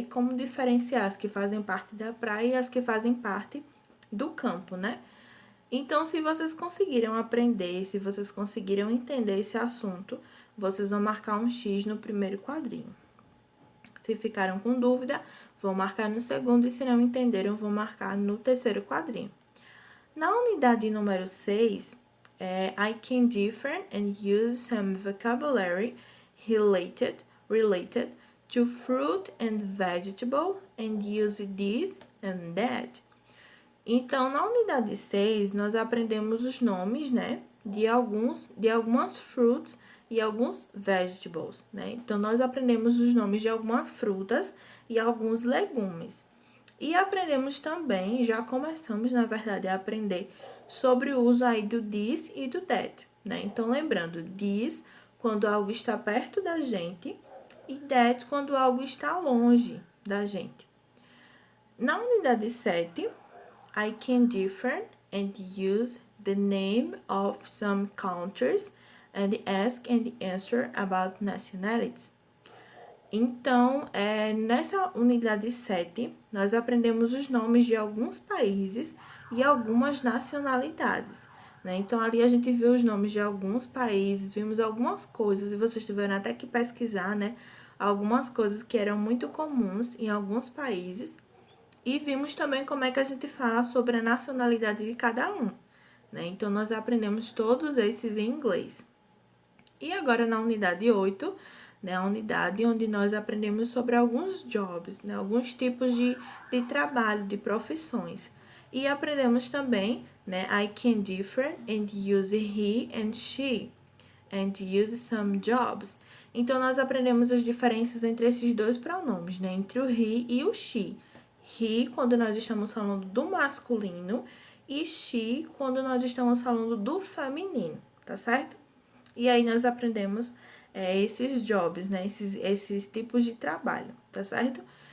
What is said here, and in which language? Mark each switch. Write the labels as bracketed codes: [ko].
[pt] E como diferenciar as que fazem parte da praia e as que fazem parte do campo, né? Então, se vocês conseguiram aprender, se vocês conseguiram entender esse assunto, vocês vão marcar um X no primeiro quadrinho. Se ficaram com dúvida, vão marcar no segundo, e se não entenderam, vão marcar no terceiro quadrinho. Na unidade número 6, [en] I can differ and use some vocabulary related to fruit and vegetable and use this and that. [pt] Então, na unidade 6, nós aprendemos os nomes, né, de algumas fruits e alguns vegetables, né? Então, nós aprendemos os nomes de algumas frutas e alguns legumes. E aprendemos também, já começamos, na verdade, a aprender sobre o uso aí do this e do that, né? Então, lembrando, this quando algo está perto da gente e that quando algo está longe da gente. Na unidade 7, [en] I can differ and use the name of some countries and ask and answer about nationalities. [pt] Então, nessa unidade 7, nós aprendemos os nomes de alguns países e algumas nacionalidades, né? Então, ali a gente viu os nomes de alguns países, vimos algumas coisas, e vocês tiveram até que pesquisar, né? Algumas coisas que eram muito comuns em alguns países. E vimos também como é que a gente fala sobre a nacionalidade de cada um, né? Então, nós aprendemos todos esses em inglês. E agora, na unidade 8, né, a unidade onde nós aprendemos sobre alguns jobs, né, alguns tipos de trabalho, de profissões. E aprendemos também, né, [en] I can differ and use he and she, and use some jobs. [pt] Então, nós aprendemos as diferenças entre esses dois pronomes, né, entre o he e o she. He, quando nós estamos falando do masculino, e she, quando nós estamos falando do feminino, tá certo? E aí nós aprendemos esses jobs, né? Esses tipos de trabalho, tá certo?